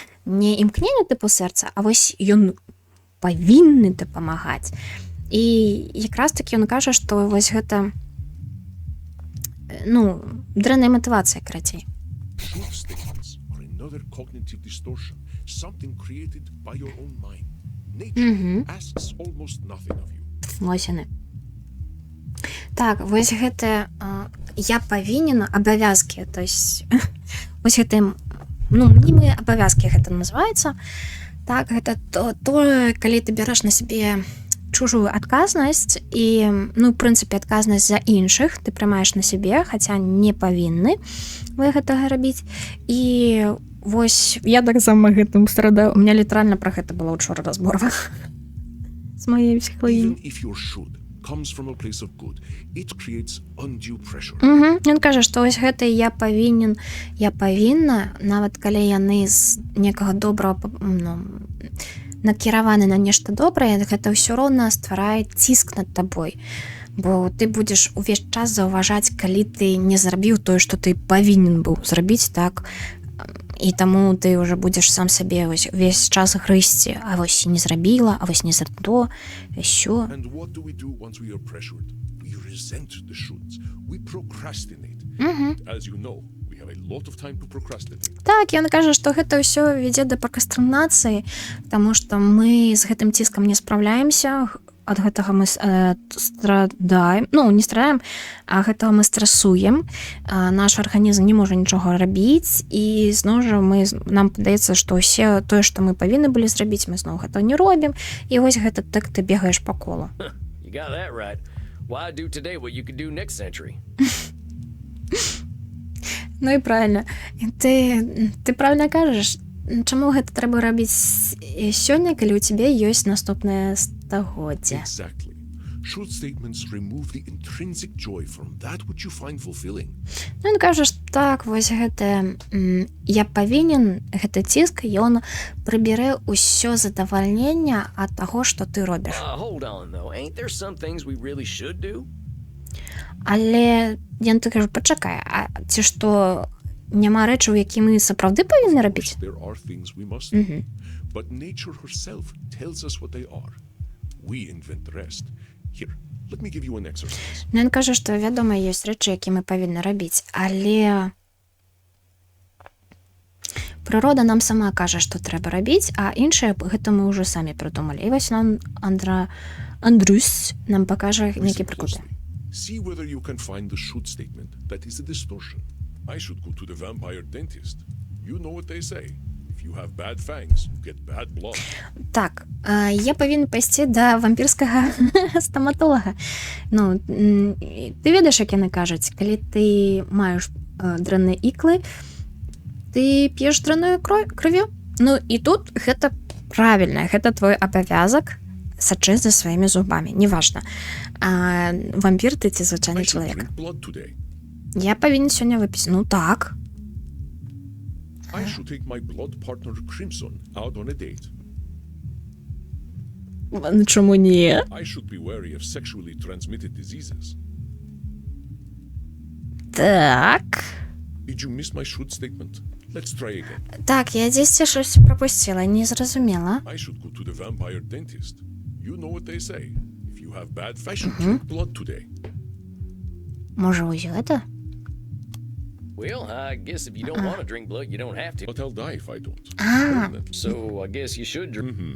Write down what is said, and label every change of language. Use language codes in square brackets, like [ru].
[be] Не імкненне тыпу сэрца, а вось ён павінны дапамагаць. І якраз такі ён кажа, што вось гэта дрэнная матывацыя, карацей. [en] Truth statements are another cognitive distortion, something created by your own mind. Nature asks almost nothing of you. [be] Вось яны. Так, вось гэта я павінен абавязкі, [ru] то есть [be] вось гэта мнімыя абавязкі гэта называецца. Так, гэта тое, калі ты бярэш на сябе чужую адказнасць і, в прынцыпе, адказнасць за іншых ты прымаеш на сябе, хаця не павінны вы гэтага рабіць. І вось я таксама гэтым страдаю. [ru] У меня [be] літаральна пра гэта была ўчора размова з маёй псіхалагіняй. [en] Even if your should comes from a place of good, it creates undue pressure. [be] Ён кажа, што вось гэта я павінен, я павінна, нават калі яны з некага добрага накіраваны на нешта добрае, гэта ўсё роўна стварае ціск над табой. Бо ты будзеш увесь час заўважаць, калі ты не зрабіў тое, што ты павінен быў зрабіць, так? І таму ты ўжо будзеш сам сабе увесь час грызці, а вось не зрабіла, а вось не за то, [uk] що. [en] And what do we do once we are pressured? We resent the shoulds. We procrastinate. As you know, we have a lot of time to procrastinate. [be] Так, ён кажа, што гэта ўсё вядзе да пракрастынацыі, таму што мы з гэтым ціскам не спраўляемся, ад гэтага мы страдаем, ну не страдаем, а гэтага мы стрэсуем, наш арганізм не можа нічога рабіць, і зноў жа нам падаецца, што ўсе тое, што мы павінны былі зрабіць, мы зноў гэта не робім, і вось гэта так ты бегаеш па колу. [en] You got that right. Why do today what you could do next century? [be] Ну і [ru] правильно. Ты правильно [be] кажаш. Чаму гэта трэба рабіць сёння, калі ў цябе ёсць наступнае стагоддзе? [en] Exactly. Should statements remove the intrinsic joy from that which you find fulfilling? [be] Ну, ён кажа, што так, вось гэта я павінен, гэты ціск, ён прыбярэ ўсё задавальнення ад таго, што ты робіш. [en] Hold on, though. Ain't there some things we really should do? [be] Але я так кажу, пачакай, а ці што няма рэчаў, які мы сапраўды павінны рабіць? [en] There are things we must do. But nature herself tells us what they are. We invent the rest. Here, let me give you an exercise. [be] Ну, ён кажа, што, вядома, ёсць рэчы, які мы павінны рабіць, але прырода нам сама кажа, што трэба рабіць, а іншае гэта мы ўжо самі прыдумалі. І вось нам Андрюс нам пакажа нейкі прыклады. [en] See whether you can find the should statement that is a distortion. I should go to the vampire dentist. You know what they say. If you have bad fangs, you get bad blood. [be] Так, я павінен пайсці да вампірскага стаматолага. Ну, ты ведаеш, як яны кажуць, калі ты маеш дрэнныя іклы, ты п'еш дрэнную крывю. Ну, і тут гэта правільна, гэта твой абавязак сачыць за сваімі зубамі, неважна. Вампір ты ці звычайны чалавек. Я павінен сёння выпіць. Ну так. [en] I should take my blood partner Crimson out on a date. [uk] Чому ні? [en] I should be wary of sexually transmitted diseases. [be] Так. [en] Did you miss my should statement? Let's try again. [be] Так, я дзесьці [uk] щось пропустила, [be] не зразумела. [en] I should go to the vampire dentist. You know what they say. If you have bad fangs, you drink blood today. [uk] Може, ось гэта? [en] Well, I guess if you don't want to drink blood, you don't have to. But I'll die if I don't. So I guess you should drink.